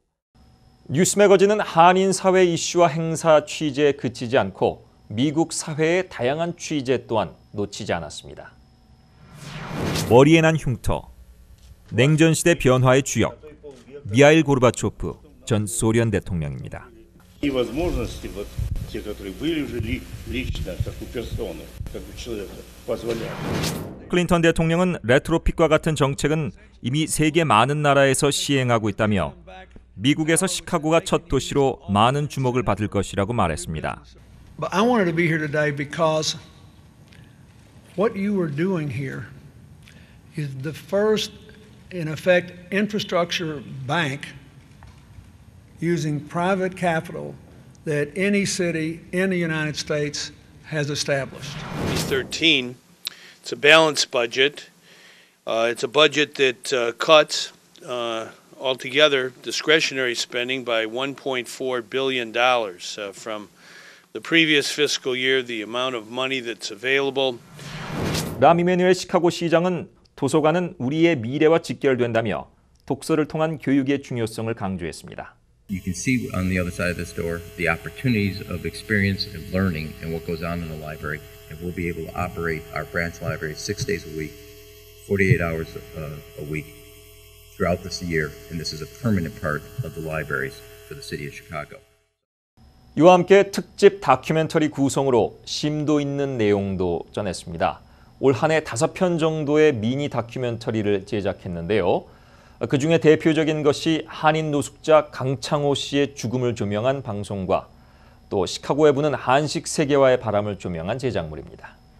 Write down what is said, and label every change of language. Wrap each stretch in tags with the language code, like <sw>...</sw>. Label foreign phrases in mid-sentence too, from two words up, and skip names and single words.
<ko>뉴스 매거진은 한인 사회 이슈와 행사 취재에 그치지 않고 미국 사회의 다양한 취재 또한 놓치지 않았습니다. 머리에 난 흉터, 냉전시대 변화의 주역, 미하일 고르바초프 전 소련 대통령입니다.</ko> <ru>И возможности вот те, которые были уже лично, как у персоны, как у человека, позволяют.</ru> <ko>클린턴 대통령은 레트로핏과 같은 정책은 이미 세계 많은 나라에서 시행하고 있다며 미국에서 시카고가 첫 도시로 많은 주목을 받을 것이라고 말했습니다.</ko> <en>But I wanted to be here today because what you are doing here is the first, in effect, infrastructure bank using private capital that any city in the United States has established. 13, it's a balanced budget. It's a budget that cuts altogether discretionary spending by $1.4 billion from the previous fiscal year, the amount of money that's available.</en> <ko>람 이메뉴엘 시카고 시장은 도서관은 우리의 미래와 직결된다며 독서를 통한 교육의 중요성을 강조했습니다.</ko> <en>You can see on the other side of this door the opportunities of experience and learning and what goes on in the library, and we'll be able to operate our branch library 6 days a week, 48 hours a week throughout this year, and this is a permanent part of the libraries for the city of Chicago.</en> <ko>이와 함께 특집 다큐멘터리 구성으로 심도 있는 내용도 전했습니다. 올 한 해 5편 정도의 미니 다큐멘터리를 제작했는데요. 그중에 대표적인 것이 한인 노숙자 강창호 씨의 죽음을 조명한 방송과 또 시카고에 부는 한식 세계화의 바람을 조명한 제작물입니다.</ko>